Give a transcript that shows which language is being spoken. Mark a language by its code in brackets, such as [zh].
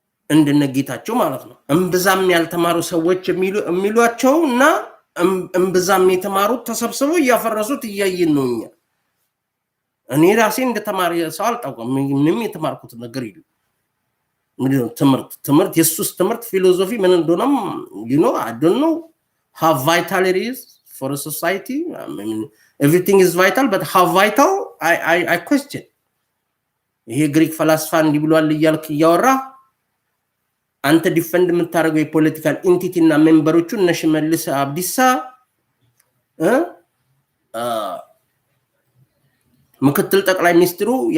[am] እንደነጌታቸው ማለት ነው። እምብዛም ያልተማሩ ሰዎች የሚሏቸው እና እምብዛም የተማሩት ተሰብስበው እያፈረሱት እያየን ነው እኛ። እኔ ራሴ እንደተማሪ ሰው አልጣውቅም። ምንም የተማርኩት ነገር የለም። ትምህርት የሱስ ትምህርት ፊሎሶፊ ምን እንደሆነም [en] I don't know how vital it is for a society. I mean, everything is vital, but how vital I question. [am] ይሄ ግሪክ ፈላስፋ እንዲህ ብሏል እያልክ እያወራ አንተ ዲፌንድ የምታደርገው የፖለቲካል ኢንቲቲ እና ሜምበሮቹ እነ ሽመልስ አብዲሳ ምክትል ጠቅላይ ሚኒስትሩ